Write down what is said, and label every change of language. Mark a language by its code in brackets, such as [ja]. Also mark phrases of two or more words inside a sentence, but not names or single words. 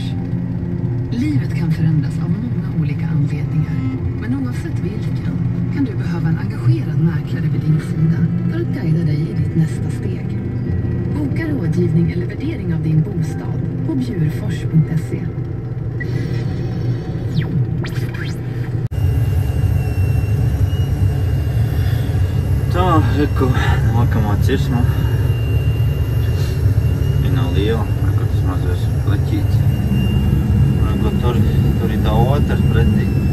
[sv] Livet kan förändras av många olika anledningar. Men oavsett vilken kan du behöva en engagerad mäklare vid din sida för att guida dig i ditt nästa steg. Boka rådgivning eller värdering av din bostad på bjurfors.se. [lv] Tā, reku, nākamā cirsma. Viņa nav liela, reku tas mazais pleķīts. Reku tur ir tā otrs pretī.